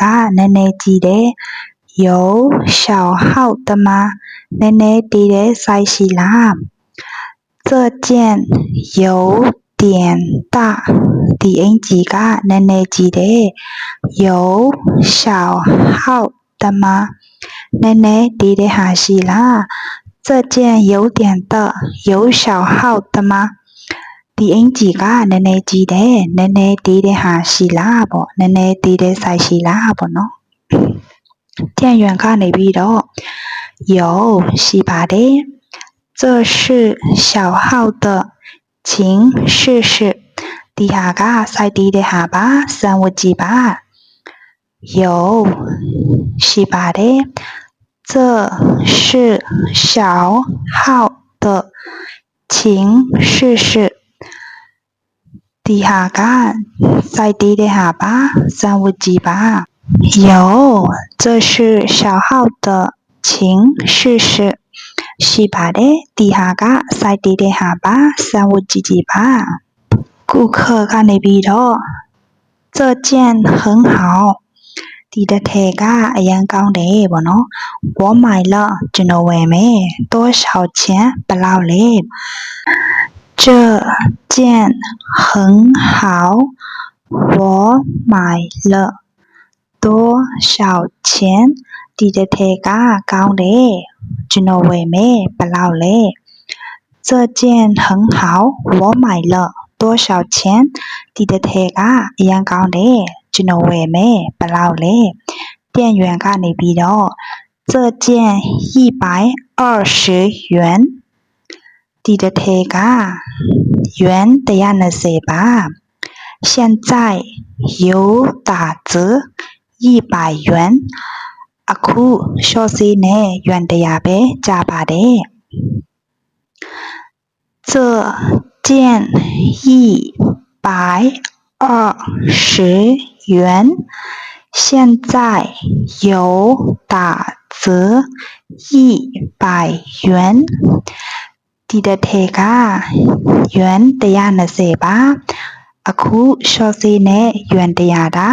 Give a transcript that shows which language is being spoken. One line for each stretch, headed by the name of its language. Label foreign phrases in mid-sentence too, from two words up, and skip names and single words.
Burmese: နည်းနည်းကြီးတယ်
Chinese: 有小号的吗
Burmese: နည်းနည်းသေးတဲ့ size ရှိလား
Chinese: 这件有点大
Burmese: ဒီအင်္ကျီကနည်းန ည်းကြီးတယ်
Chinese: 有小号的吗
Burmese: နည်းနည်းသေးတဲ့ဟာရှိလား
Chinese: 这件有点的有小号的吗
Burmese: ဒီအင်္ကျီကနည်းနည်းကြီးတယ်နည်းနည်းသေးတဲ့ဟာရှိလားပေါ့နည်းနည်းသေးတဲ့ size ရှိလားပေါ့နော်店员ကနေပြီးတော့有ရှိပါတယ်
Chinese: 这是小号的请试试
Burmese: ဒီဟာက size သေးတဲ့ဟာပါစမ်းဝတ်ကြည့်ပါ有 ရှိပါတယ်
Chinese: 这是小号的情试试
Burmese: ဒီဟာကစိုက်သေးတဲ့ဟာပါစမ်းဝတ်ကြည့်ပါ
Chinese: 有这是小号的情试试
Burmese: ရှိပါတယ်ဒီဟာကစိုက်သေးတဲ့ဟာပါစမ်းဝတ်ကြ ည့်ကြည့်ပါ顾客ကနေပြီးတော့
Chinese: 这件很好
Burmese: ဒီတစ်ထည်ကအရန်ကောင်းတယ်ပေါ့နော်
Chinese: 我买了
Burmese: ကျွန်တော်ဝယ်မယ်
Chinese: 多少钱
Burmese: ဘယ်လောက်လဲ
Chinese: 这件很好我买了多少钱
Burmese: ဒီတစ်ထည်ကကောင်းတယ်ကျွန်တော်ဝယ်မယ်ဘယ်လောက်လဲ
Chinese: 这件很好我买了多少钱
Burmese: ဒီတစ်ထည်ကအရန်ကောင်းတယ်ကျွန်တော်ဝယ်မယ်ဘယ်လောက်လဲ店员ကနေပြီးတော့
Chinese: 这件
Burmese: 120元ဒီတစ်ထည်က元120ပါ
Chinese: 现在有打折100元
Burmese: အခုလျှော့ဈေးနဲ့元100ပဲကျပါတယ်
Chinese: 这件120元现在有打折100元
Burmese: ဒီတစ်ထည်က元120ပါအခုလျှော့ဈေးနဲ့元100သာ